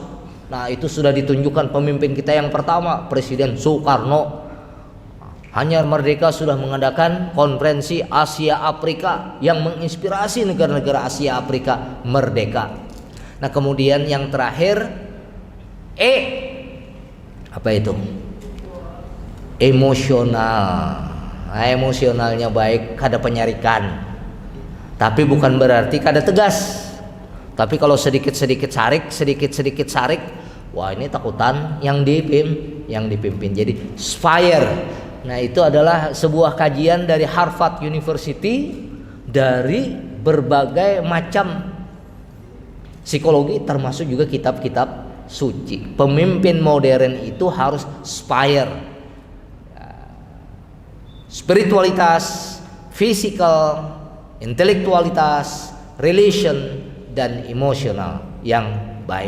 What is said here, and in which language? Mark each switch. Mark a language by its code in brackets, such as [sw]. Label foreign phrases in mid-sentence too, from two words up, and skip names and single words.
[id] Nah itu sudah ditunjukkan pemimpin kita yang pertama, Presiden Soekarno. Hanya Merdeka sudah mengadakan konferensi Asia Afrika yang menginspirasi negara-negara Asia Afrika merdeka. Nah kemudian yang terakhir E, apa itu? Emosional. Nah, emosionalnya baik, [bjn] kada penyarikan. [id] Tapi bukan berarti kada tegas. Tapi kalau sedikit-sedikit sarik, wah ini takutan yang dipimpin. Jadi fire. Nah, itu adalah sebuah kajian dari Harvard University dari berbagai macam psikologi termasuk juga kitab-kitab suci. Pemimpin modern itu harus fire. Spiritualitas, physical, intelektualitas, relation, dan emosional yang baik.